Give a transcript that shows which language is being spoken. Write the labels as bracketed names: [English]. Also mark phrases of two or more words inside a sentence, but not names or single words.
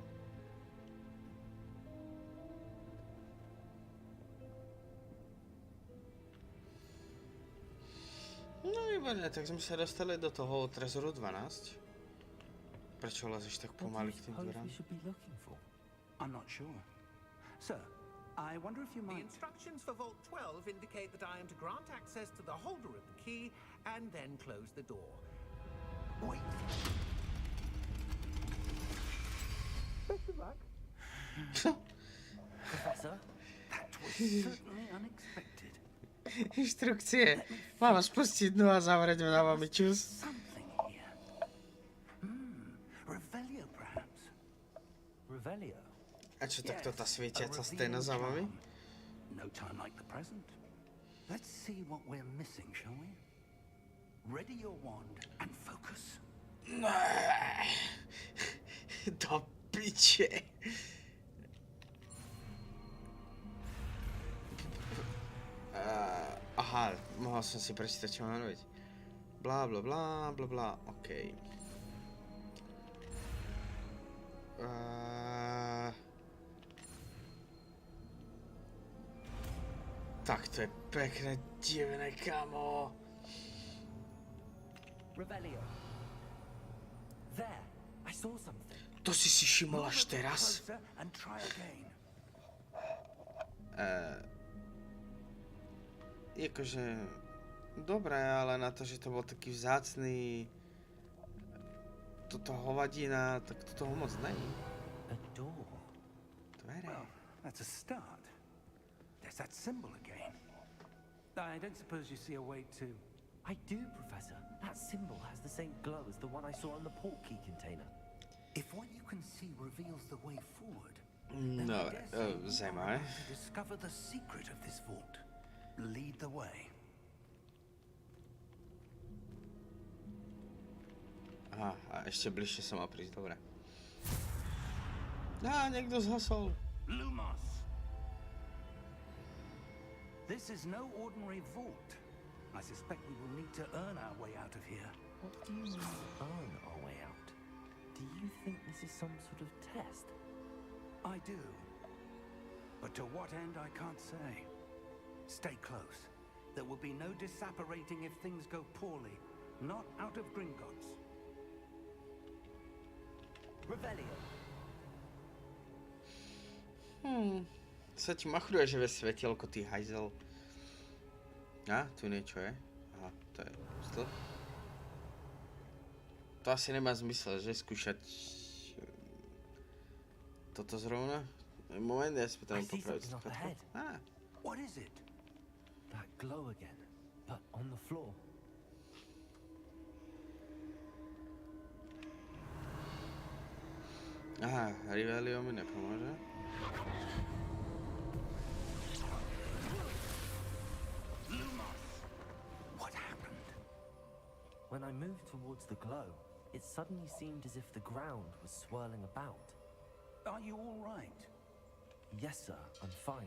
[Slovak] No výborne, tak sme sa dostali do toho trezoru 12. Prečo lezeš tak [English] What do [Slovak] pomaly [English] you [Slovak] k tým [English] suppose [Slovak] dverám? [English] we should be looking for? I'm not sure. Sir, I wonder if you The might... instructions for Vault 12 indicate that I am to grant access to the holder of the key and then close the door. Wait. Best of luck. Professor? That was certainly unexpected. [Slovak] Inštrukcie. Mám spustiť dnu a zavrieť na vami čus. [English] Something here. Revelio, perhaps. Revelio? [Slovak] A čo takto tá [English] Yes, [Slovak] svietiaca a stena za vami? [English] charm. No time like the present. Let's see what we're missing, shall we? Ready your wand and focus. [Slovak] Do piče. Aha, mohol som si prečítať, čo mám robiť. Blá, blá, blá, blá, blá, okej. Tak to je pekné, divné, kamo. [English] Revelio. There, I saw something. [Slovak] To si všimol [English] Move [Slovak] až [English] a bit [Slovak] teraz? [English] closer and try again. [Slovak] Jakože... Dobré, ale na to, že to bol taký vzácný... Toto hovadina, tak to toho moc není. [English] A door. [Slovak] Dvere. [English] Well, that's a start. There's that symbol again. I don't suppose you see a way to... I do, Professor. That symbol has the same glow as the one I saw on the port key container. If what you can see reveals the way forward, then [Slovak] No, [English] I dare say you are [Czech] zajímavé. [English] about to discover the secret of this vault. Lead the way. [Slovak] Aha, a ešte bližšie sa mal prísť, dobre. Niekto zhasol. [English] Lumos! This is no ordinary vault. I suspect we will need to earn our way out of here. What do you mean, earn our way out? Do you think this is some sort of test? I do. But to what end, I can't say. Stay close. There will be no disapparating if things go poorly. Not out of Gringotts. Revelio. [Slovak] Sa ti machruje, že ve svetielko, ty hajzel. Tu niečo je. Aha, to je stĺp. To asi nemá zmysel, že skúšať... Toto zrovna? Moment, ja si [English] I [Slovak] potrebujem [English] see [Slovak] popraviť [English] something up [Slovak] svetlo. [English] ahead. What is it? That glow again, but on the floor. [Slovak] Aha, Revelio mi nepomôže. [English] What happened? When I moved towards the glow, it suddenly seemed as if the ground was swirling about. Are you all right? Yes, sir, I'm fine.